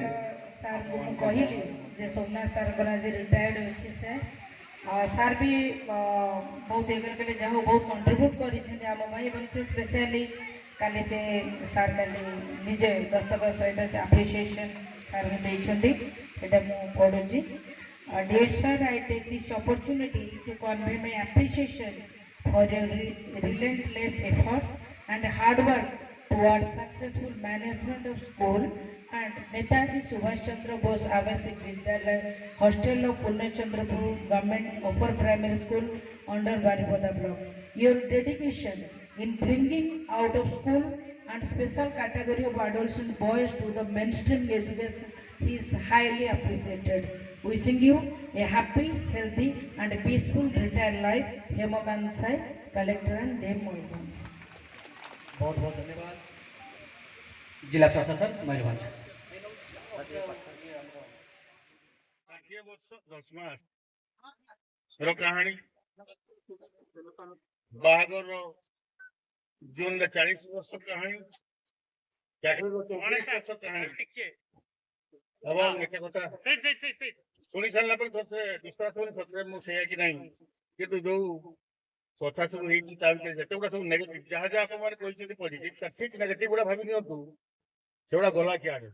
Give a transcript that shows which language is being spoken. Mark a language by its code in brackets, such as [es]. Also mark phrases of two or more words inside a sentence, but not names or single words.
[or] ସାର୍ ମୁଁ କହିଲି ଯେ ସୋମନାଥ ସାର୍ଙ୍କର ଆଜି ରିଟାୟାର୍ଡ ଅଛି ସାର୍ ବି ବହୁତ ଇଏ କରିପାରିଲେ, ଯାହା ହଉ ବହୁତ କଣ୍ଟ୍ରିବ୍ୟୁଟ୍ କରିଛନ୍ତି ଆମ ପାଇଁ, ଏବଂ ସେ ସ୍ପେଶିଆଲି କାଲି ସେ ସାର୍ କାଲି ନିଜେ ଦସ୍ତଖତ ସହିତ ସେ ଆପ୍ରିସିଏସନ୍ ସାର୍ଙ୍କୁ ଦେଇଛନ୍ତି, ସେଇଟା ମୁଁ ପଢ଼ୁଛି। [en] Dear sir, I take this opportunity to convey my appreciation for your relentless efforts and hard work towards successful management of school and Netaji Subhash Chandra Bose Avasik Vidyalaya, Hostel of Purnachandrapur Government Upper Primary School under Baripada Block. Your dedication in bringing out of school and special category of adolescent boys to the mainstream education is highly appreciated. Wishing you a happy, healthy and peaceful retired life. Hemakant Sai, Collector and Dame Moyurbanj. [hi] बहुत बहुत धन्यवाद जिला प्रशासन मयूरभंज। [or] 60 ବର୍ଷ 10 ମାସ ର କାହାଣୀ, ବାହାଘର ଜୁନରେ 40 ବର୍ଷ କାହାଣୀ, ଚାକିରିର 24 ବର୍ଷ କାହାଣୀ, ଏବଂ ଏତେ କଥା ଶୁଣି ସାରିଲା ପରେ ଥରେ ବିଶ୍ୱାସ କରି ସତରେ ମୁଁ ସେଇଆ କି ନାହିଁ, କିନ୍ତୁ ଯୋଉ କଥା ସବୁ ହେଇଛି ତା ଭିତରେ ଯେତେଗୁଡ଼ା ସବୁ ନେଗେଟିଭ, ଯାହା ଯାହା ଆପଣମାନେ କହିଛନ୍ତି ପଜିଟିଭ, ତା ଠିକ ନେଗେଟିଭ ଗୁଡ଼ା ଭାବି ନିଅନ୍ତୁ, ସେଗୁଡ଼ା ଗଲା କିଆଡ଼େ।